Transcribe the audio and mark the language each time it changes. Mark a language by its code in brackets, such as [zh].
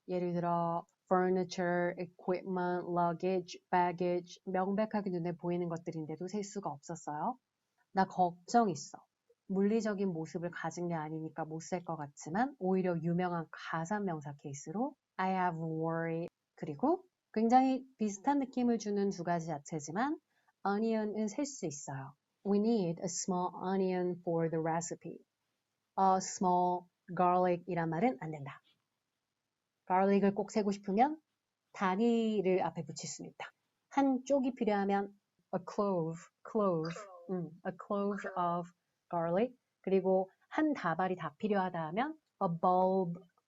[ko] 예를 들어 furniture, equipment, luggage, baggage 명백하게 눈에 보이는 것들인데도 셀 수가 없었어요. 나 걱정 있어. 물리적인 모습을 가진 게 아니니까 못 셀 것 같지만 오히려 유명한 가산명사 케이스로 [en] I have worry [ko] 그리고 굉장히 비슷한 느낌을 주는 두 가지 자체지만 onion은 셀 수 있어요. [en] We need a small onion for the recipe. A small garlic [ko] 이란 말은 안 된다. garlic을 꼭 세고 싶으면 단위를 앞에 붙일 수는 있다. 한 쪽이 필요하면 [en] a clove, a clove of garlic. [ko] 그리고 한 다발이 다 필요하다 하면 [en] a bulb.